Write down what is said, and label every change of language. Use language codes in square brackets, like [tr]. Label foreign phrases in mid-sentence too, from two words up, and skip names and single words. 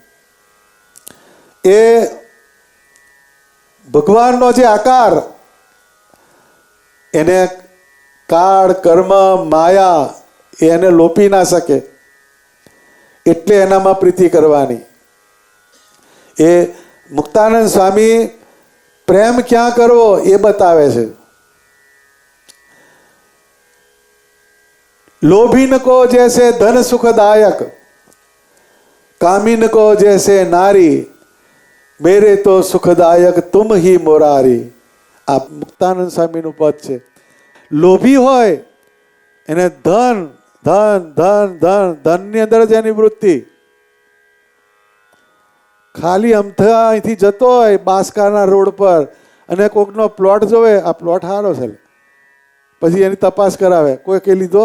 [gu] એ ભગવાનનો જે આકાર, એને કાળ, કર્મ, માયા એને લોપી ના શકે, એટલે એનામાં પ્રીતિ કરવાની. એ મુક્તાનંદ સ્વામી પ્રેમ ક્યાં કરવો એ બતાવે છે. [hi] लोभीन को जैसे धन सुखदायक, कामीन को जैसे नारी, मेरे तो सुखदायक तुम ही मोरारी. [gu] આ મુક્તાનંદ સ્વામીનું પદ છે. લોભી હોય એને ધન ધન ધન ધન, ધનની અંદર જ એની વૃત્તિ. ખાલી અમથા અહીંથી જતો હોય બાસકાના રોડ પર અને કોકનો પ્લોટ જોવે, આ પ્લોટ સારો છે, પછી એની તપાસ કરાવે, કોઈ કે લીધો.